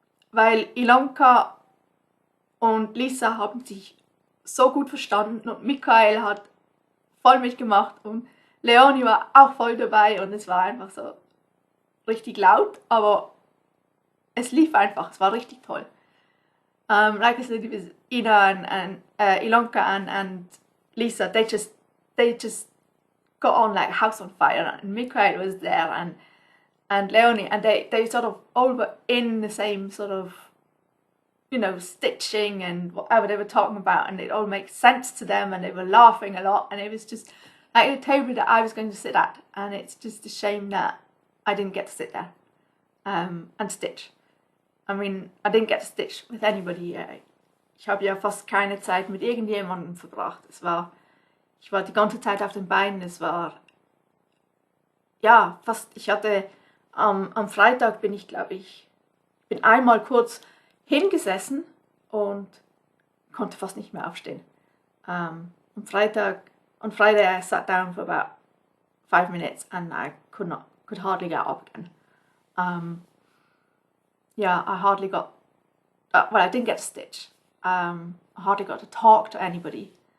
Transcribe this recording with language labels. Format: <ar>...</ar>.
<de>weil Ilonka und Lisa haben sich so gut verstanden und Michal hat voll mitgemacht und Leonie war auch voll dabei und es war einfach so richtig laut, aber es lief einfach, es war richtig toll.</de> <en>Like I said, it was Ina and Ilonka and Lisa, they just got on like a house on fire and Michal was there and and Leonie, and they sort of all were in the same sort of, you know, stitching and whatever they were talking about, and it all makes sense to them, and they were laughing a lot, and it was just like a table that I was going to sit at, and it's just a shame that I didn't get to sit there and stitch. I mean, I didn't get to stitch with anybody.</en> <de>Ich habe ja fast keine Zeit mit irgendjemandem verbracht. Ich war die ganze Zeit auf den Beinen. Es war, ja, fast, ich hatte am Freitag bin einmal kurz hingesessen und konnte fast nicht mehr aufstehen.</de> <en>On Friday I sat down for about 5 minutes and I could hardly get up again. Yeah, I hardly got, well, I didn't get to stitch. I hardly got to talk to anybody.</en>